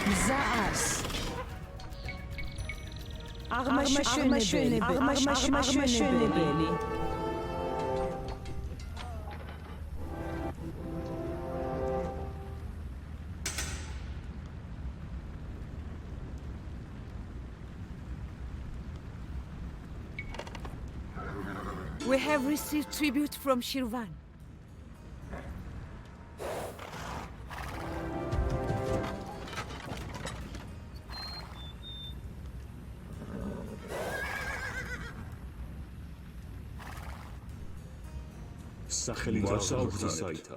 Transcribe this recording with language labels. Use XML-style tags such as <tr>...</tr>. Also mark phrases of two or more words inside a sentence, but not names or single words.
<ka>გზა არს. აღმაშენებელი.</ka> <en>We have received tribute from Shirvan.</en> <ka>სახელით აღსაუბრისაითა.</ka>